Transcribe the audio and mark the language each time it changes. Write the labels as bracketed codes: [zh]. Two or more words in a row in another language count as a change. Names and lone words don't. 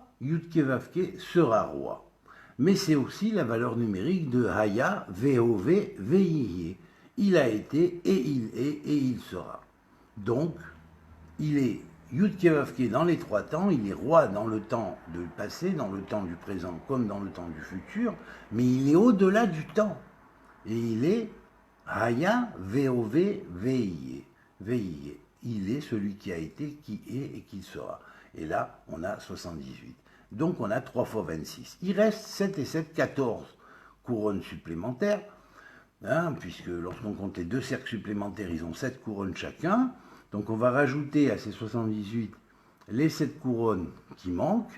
[he] יוד קי ואו קי [fr] sera roi. Mais c'est aussi la valeur numérique de Haya, V-O-V, V-I-I. Il a été, et il est, et il sera. Donc, il est [he] יוד קי ואו קי [fr] dans les 3 temps, il est roi dans le temps du passé, dans le temps du présent, comme dans le temps du futur, mais il est au-delà du temps. Et il est Haya, V-O-V, V-I-I. V-I-I. Il est celui qui a été, qui est et qui sera. Et là, on a 78. Donc, on a 3 fois 26. Il reste 7 et 7, 14 couronnes supplémentaires, puisque lorsqu'on compte les 2 cercles supplémentaires, ils ont 7 couronnes chacun. Donc, on va rajouter à ces 78 les 7 couronnes qui manquent.